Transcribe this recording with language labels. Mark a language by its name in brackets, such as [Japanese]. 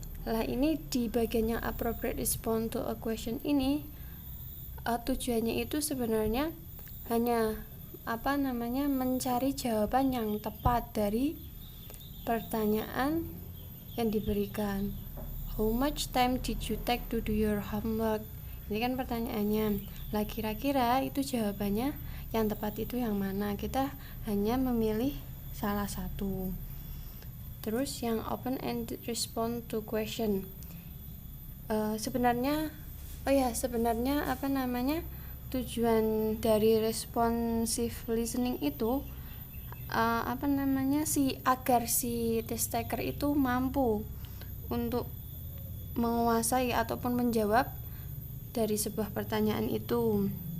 [Indonesian] Lah, ini di bagian yang appropriate response to a question ini tujuannya itu sebenarnya hanya mencari jawaban yang tepat dari pertanyaan yang diberikan. [English] How much time did you take to do your homework? [Indonesian] Ini kan pertanyaannya. Lah, kira-kira itu jawabannya yang tepat itu yang mana? Kita hanya memilih salah satu. Terus yang open-ended response to question. Sebenarnya tujuan dari responsive listening itu agar si test taker itu mampu untuk menguasai ataupun menjawab dari sebuah pertanyaan itu,